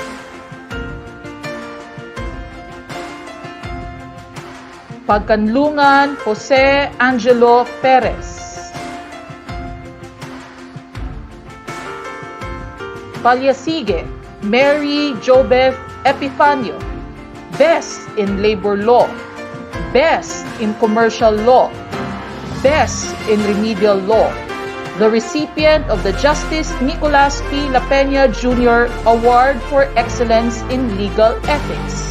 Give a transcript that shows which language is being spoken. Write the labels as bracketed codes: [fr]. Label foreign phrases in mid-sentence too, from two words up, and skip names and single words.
[en] Pagkanlungan Jose Angelo Perez. Palyasige Mary Jobeth Epifanio. Best in Labor Law, Best in Commercial Law, Best in Remedial Law. The recipient of the Justice Nicolas P. La Peña Jr. Award for Excellence in Legal Ethics.